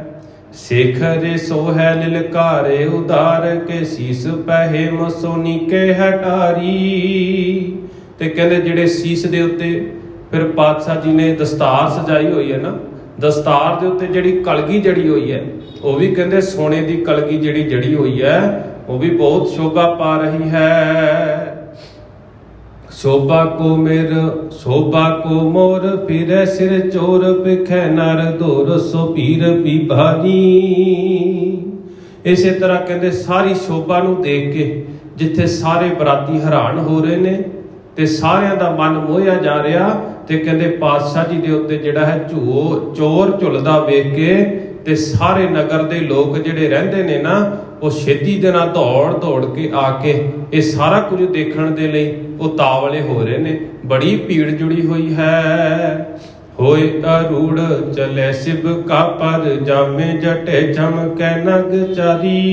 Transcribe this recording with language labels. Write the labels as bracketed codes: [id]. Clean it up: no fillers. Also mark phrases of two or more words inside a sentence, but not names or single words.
[bra] ਸੇਖਰੇ ਸੋ ਹੈ ਲਿਲਕਾਰੇ ਉਦਾਰ ਕੇ ਸੀਸ ਪਹਿ ਮਸੋਨੀ ਕੇ ਹਟਾਰੀ। [pa] ਤੇ ਕਹਿੰਦੇ ਜਿਹੜੇ ਸੀਸ ਦੇ ਉੱਤੇ ਫਿਰ ਪਾਤਸ਼ਾਹ ਜੀ ਨੇ ਦਸਤਾਰ ਸਜਾਈ ਹੋਈ ਹੈ ਨਾ, ਦਸਤਾਰ ਦੇ ਉੱਤੇ ਜਿਹੜੀ ਕਲਗੀ ਜੜੀ ਹੋਈ ਹੈ ਉਹ ਵੀ ਕਹਿੰਦੇ ਸੋਨੇ ਦੀ ਕਲਗੀ ਜਿਹੜੀ ਜੜੀ ਹੋਈ ਹੈ ਉਹ ਵੀ ਬਹੁਤ ਸ਼ੋਭਾ ਪਾ ਰਹੀ ਹੈ। [bra] शोभा को मोर फिरे सिर चोर पिखै नर दोर सो पीर पीभारी। [pa] ਇਸੇ ਤਰ੍ਹਾਂ ਕਹਿੰਦੇ ਸਾਰੀ ਸ਼ੋਭਾ ਨੂੰ ਦੇਖ ਕੇ ਜਿੱਥੇ ਸਾਰੇ ਬਰਾਤੀ ਹੈਰਾਨ ਹੋ ਰਹੇ ਨੇ ਤੇ ਸਾਰਿਆਂ ਦਾ ਮਨ ਮੋਹਿਆ ਜਾ ਰਿਹਾ, ਤੇ ਕਹਿੰਦੇ ਪਾਤਸ਼ਾਹ ਜੀ ਦੇ ਉੱਤੇ ਜਿਹੜਾ ਹੈ ਚੌਰ ਝੁੱਲਦਾ ਵੇਖ ਕੇ ਤੇ ਸਾਰੇ ਨਗਰ ਦੇ ਲੋਕ ਜਿਹੜੇ ਰਹਿੰਦੇ ਨੇ ਨਾ ਉਹ ਛੇਤੀ ਦੇ ਨਾਲ ਦੌੜ ਕੇ ਆ ਕੇ ਇਹ ਸਾਰਾ ਕੁਝ ਦੇਖਣ ਦੇ ਲਈ ਉਤਾਵਲੇ ਹੋ ਰਹੇ ਨੇ। ਬੜੀ ਭੀੜ ਜੁੜੀ ਹੋਈ ਹੈ। [bra] ਹੋਏ ਅਰੂੜ ਚਲੇ ਸਿਬ ਕਾ ਪਦ ਜਾਮੇ ਜਟੇ ਚਮਕੈ ਨਗ ਚਾਰੀ।